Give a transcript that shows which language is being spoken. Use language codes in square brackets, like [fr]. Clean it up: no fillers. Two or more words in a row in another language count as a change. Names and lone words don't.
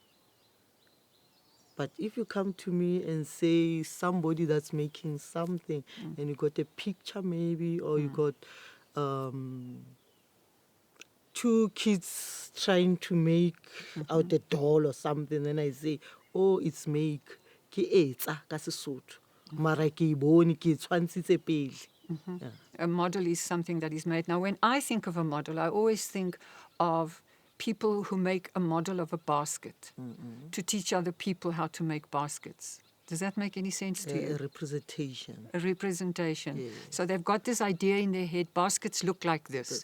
[en] But if you come to me and say somebody that's making something and you got a picture maybe, or you got two kids trying to make out a doll or something, then I say, oh, it's make. [st] Ke etsa ka Sesotho. Mara ke e bone, ke e tshwantshitse pele. [en] Yeah. A model is something that is made. Now, when I think of a model, I always think of people who make a model of a basket to teach other people how to make baskets. Does that make any sense to A you? representation. A representation. Yes. So they've got this idea in their head, baskets look like this.